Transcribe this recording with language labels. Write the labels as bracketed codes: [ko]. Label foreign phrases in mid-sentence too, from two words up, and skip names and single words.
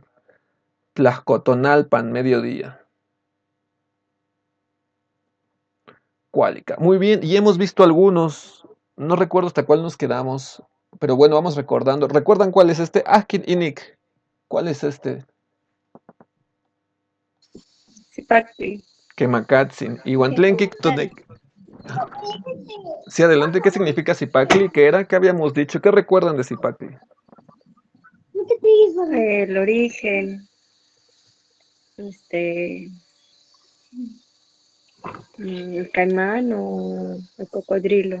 [nah] Tlaxcotonalpan, mediodía. Cuálica. [es] Muy bien, y hemos visto algunos. No recuerdo hasta cuál nos quedamos, pero bueno, vamos recordando. ¿Recuerdan cuál es este? [nah] Akin Inik. [es] ¿Cuál es este? Zipacli. [nah] Quemacatzin. Ihuantlenkik Tonek. [es] Sí, adelante. ¿Qué significa Zipacli? ¿Qué era? ¿Qué habíamos dicho? ¿Qué recuerdan de Zipacli? El origen, el caimán o el cocodrilo.